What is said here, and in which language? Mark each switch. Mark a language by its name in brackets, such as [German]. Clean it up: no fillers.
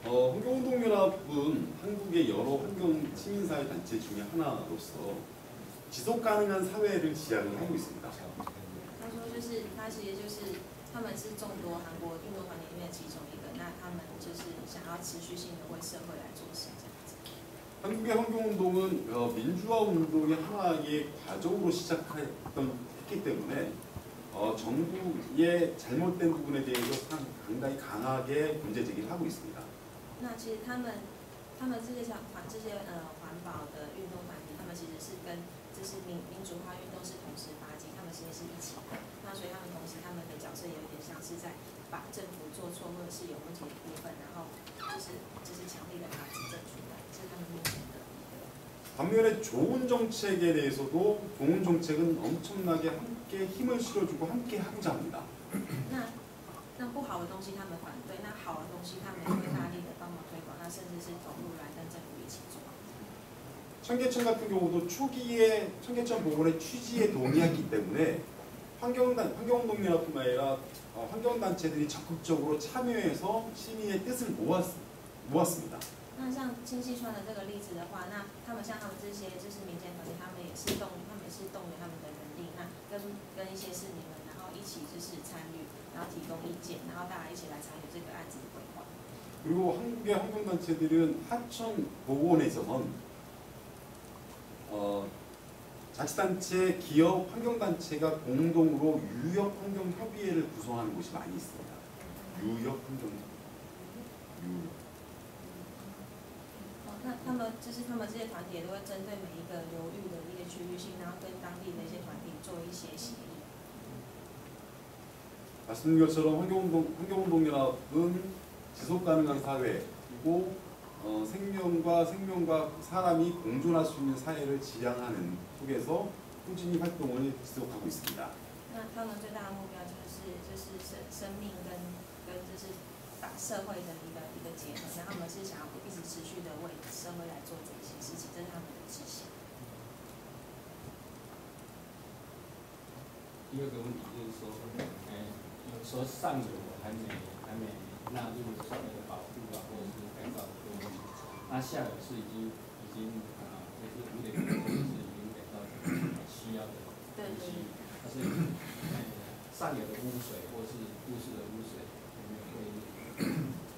[Korean] 환경운동연합은 한국의 여러 환경 시민사회 단체 중에 하나로서 지속 가능한 사회를 지향을 하고 있습니다. [Chinese] 他说就是他其实就是他们是众多韩国运动团体里面其中一个，那他们就是想要持续性的为社会来做事这样子。 [Korean] 한국의 환경운동은 민주화 운동의 하나의 과정으로 시작했기 때문에 정부의 잘못된 부분에 대해서 상당히 강하게 문제 제기를 하고 있습니다. [Chinese] 那其实他们这些环保的运动团体，他们其实是跟就是民主化运动是同时发起，他们其实是一起的。那所以他们同时他们的角色有点像是在把政府做错或者是有问题的部分，然后就是强力的把它指正出来，这是他们目前的一个。 [Korean] 반면에 좋은 정책에 대해서도 좋은 정책은 엄청나게 함께 힘을 실어주고 함께 하고자 합니다. [Chinese] 那不好的东西他们反对，那好的东西他们也会大力的帮忙推广，那甚至是投入来跟政府一起做。 [Korean] 청계천 같은 경우도 초기에 청계천 복원의 취지에 동의했기 때문에 환경운동연합뿐만 아니라 환경단체들이 적극적으로 참여해서 시민의 뜻을 모았습니다. [Chinese] 那像清溪川的这个例子的话，那他们像他们这些就是民间团体，他们也是动员他们的人力，那跟一些市民们，然后一起就是参与，然后提供意见，然后大家一起来参与这个案子的规划。 [Korean] 그리고 한국의 환경단체들은 하천 복원에서는 자치단체, 기업, 환경단체가 공동으로 유역환경협의회를 구성하는 곳이 많이 있습니다. 유역환경협의회. [Chinese] 那他们这些团体也都会针对每一个流域的一个区域性，然后跟当地的一些团体做一些协议。 [Korean] 말씀드린 것처럼 환경운동연합은 지속가능한 사회 그리고 생명과 사람이 공존할 수 있는 사회를 지향하는 속에서 꾸준히 활동을 지속하고 있습니다. [Chinese] 那他们最大的目标就是生命跟就是把社会的一个结合，然后他们是想要一直持续的为社会来做这些事情，这是他们的志向。第二个问题就是说，有时候上游还没纳入所谓的保护啊，或者是改造的问题，那下游是已经就是污点是已经改造需要的东西，但是上游的污水或是都市的污水有没有会？